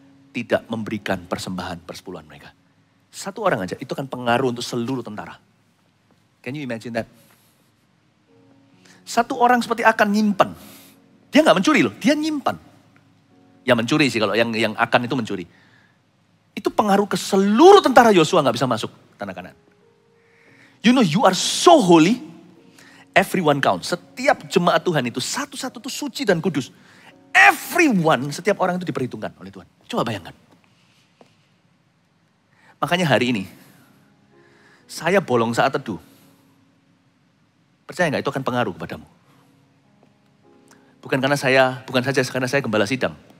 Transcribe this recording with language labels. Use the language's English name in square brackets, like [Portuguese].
[Indonesian] tidak memberikan persembahan persepuluhan mereka. Satu orang aja, itu kan pengaruh untuk seluruh tentara. [English] Can you imagine that? [Indonesian] Satu orang seperti Akan nyimpan. Dia nggak mencuri loh, dia nyimpan. Ya mencuri sih, kalau yang Akan itu mencuri. Itu pengaruh ke seluruh tentara Yosua nggak bisa masuk tanah Kanaan. [English] You know, you are so holy, everyone counts. [Indonesian] Setiap jemaat Tuhan itu satu-satu tuh suci dan kudus. Everyone, setiap orang itu diperhitungkan oleh Tuhan. Coba bayangkan. Makanya hari ini, saya bolong saat teduh. Percaya nggak itu akan pengaruh kepadamu? Bukan saja karena saya gembala sidang.